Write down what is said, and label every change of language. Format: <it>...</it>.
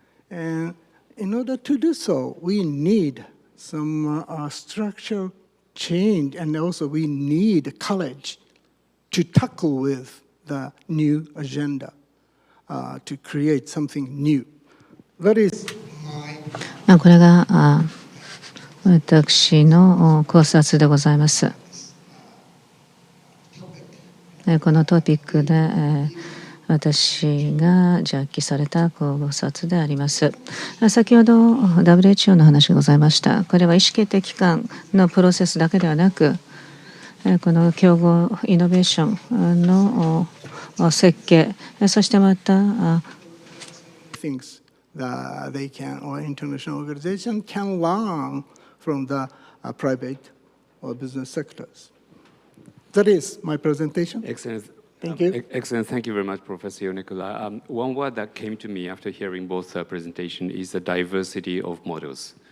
<en>And in order to do so, we need some structural change, and also we need courage to tackle with the new agenda, to create something new. That is my...</en> <ja>これが私の考察でございます。このトピックで私が着記された考察であります。先ほど WHO の話がございました。これは意思決定機関のプロセスだけではなく、この競合イノベーションの設計、そしてまた</ja> <en>things that they can, or international organization can learn from the private or business sectors. That is my presentation. Excellent. Thank you. Excellent. Thank you very much, Professor YONEKURA. One word that came to me after hearing both presentations is the diversity of models.</en>